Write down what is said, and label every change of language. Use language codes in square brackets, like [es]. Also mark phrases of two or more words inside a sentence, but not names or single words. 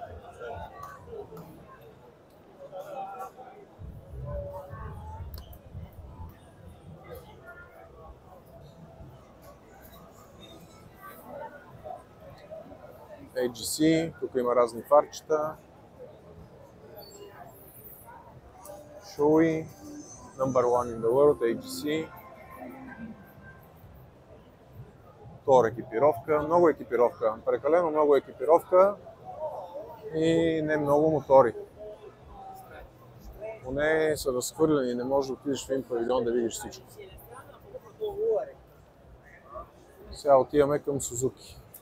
[bg] AGC, тук има разни фарчета. [en] Shoei, number one in the world, AGC. [bg] Тор екипировка, много екипировка, прекалено много екипировка и не много мотори. Поне са разхвърлени, не можеш да отидеш в един павилион да видиш всичко. Сега отиваме към Сузуки.